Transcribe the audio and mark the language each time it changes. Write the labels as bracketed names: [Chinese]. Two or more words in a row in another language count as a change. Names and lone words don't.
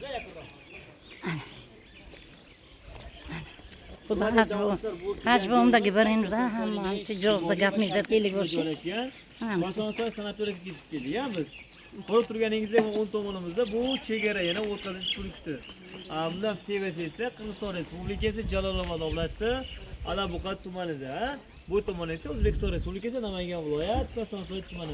[Uzbek] خدا حجب هم دگی برین ده هم تجاوز دگپ میزد خیلی گوشی. Kosonsoy sanatoriyasiga ketib keldik ya biz. Ko'rib turganingizda o'ng tomonimizda bu chegara yana o'tkazish punkti. Bundan TVS esa Qirg'iziston Respublikasi Jalolobod oblasti Alabuqat tumanida. Bu tomon esa O'zbekiston Respublikasi Namangan viloyat Kosonsoy tumani.